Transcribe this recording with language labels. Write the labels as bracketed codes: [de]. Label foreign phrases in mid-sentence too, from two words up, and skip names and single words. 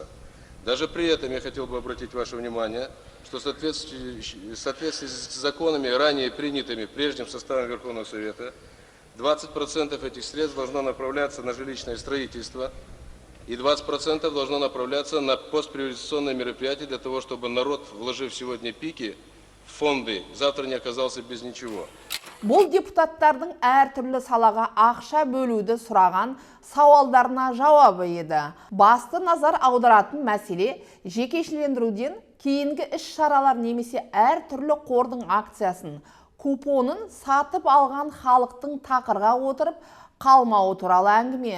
[ru] Даже при этом я хотел бы обратить ваше внимание, что в соответствии с законами, ранее принятыми прежним составом Верховного Совета, 20% этих средств должно направляться на жилищное строительство, и 20% должно направляться на постприватизационные мероприятия для того, чтобы народ, вложив сегодня пики в фонды, завтра не оказался без ничего. [kk] Бұл депутаттардың әртүрлі салаға ақша бөлуді сұраған сауалдарына жауабы еді. Басты назар аударатын мәселе жекешелендіруден кейінгі іс-шаралар немесе әртүрлі қордың акциясын, купонын сатып алған халықтың тақырға отырып қалмауы туралы әңгіме.